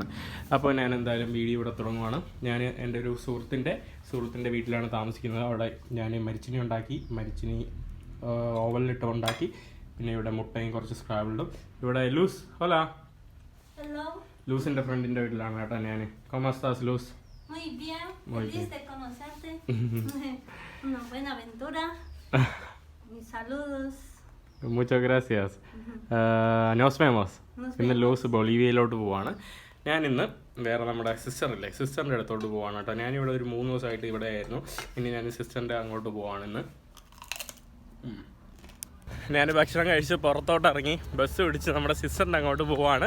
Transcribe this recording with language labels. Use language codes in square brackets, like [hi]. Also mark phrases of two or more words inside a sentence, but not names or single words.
[ml] അപ്പോൾ ഞാൻ എന്തായാലും വീഡിയോ ഇവിടെ തുടങ്ങുവാണ്. ഞാൻ എൻ്റെ ഒരു സുഹൃത്തിൻ്റെ വീട്ടിലാണ് താമസിക്കുന്നത്. അവിടെ ഞാൻ മരിച്ചിനി ഉണ്ടാക്കി, മരിച്ചിനി ഓവലിലിട്ട് ഉണ്ടാക്കി. പിന്നെ ഇവിടെ മുട്ടയും കുറച്ച് സ്ക്രാബിൾഡും. ഇവിടെ ലൂസ്, ഹലോ, ലൂസിൻ്റെ ഫ്രണ്ടിൻ്റെ വീട്ടിലാണ് കേട്ടോ ഞാൻ. [es] ¿Cómo estás, Luz? Muy bien, feliz de conocerte. Una buena aventura. Mis saludos. Muchas gracias. Nos vemos. [ml] ഇന്ന് ലൂസ് ബൊളീവിയയിലോട്ട് പോവാണ്. ഞാനിന്ന് വേറെ നമ്മുടെ സിസ്റ്ററില്ലേ, സിസ്റ്ററിൻ്റെ അടുത്തോട്ട് പോവാണ് കേട്ടോ. ഞാനിവിടെ ഒരു 3 ദിവസമായിട്ട് ഇവിടെ ആയിരുന്നു. ഇനി ഞാൻ സിസ്റ്ററിൻ്റെ അങ്ങോട്ട് പോവാണ് ഇന്ന്. ഞാൻ ഭക്ഷണം കഴിച്ച് പുറത്തോട്ട് ഇറങ്ങി ബസ് പിടിച്ച് നമ്മുടെ സിസ്റ്ററിൻ്റെ അങ്ങോട്ട് പോവാണ്.